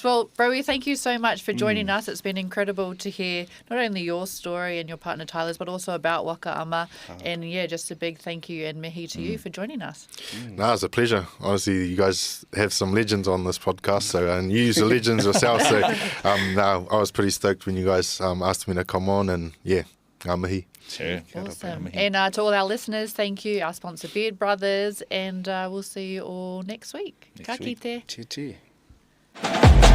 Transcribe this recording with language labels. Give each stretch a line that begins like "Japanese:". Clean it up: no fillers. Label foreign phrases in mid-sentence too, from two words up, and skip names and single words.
English: Well, Rowie, thank you so much for joining us. It's been incredible to hear not only your story and your partner Tyler's, but also about wakaama. And yeah, just a big thank you and mihi to you for joining us. No, it's a pleasure. Honestly, you guys have some legends on this podcast, and you use the legends yourself. So no, I was pretty stoked when you guys asked me to come on, and yeah,
Māori: ngā mihi.
English: Sure. Awesome. And to all our listeners, thank you, our sponsor Beard Brothers, and we'll see you all next week. Next
Māori: Ka
English: week.
Māori: kite.
English: Che che.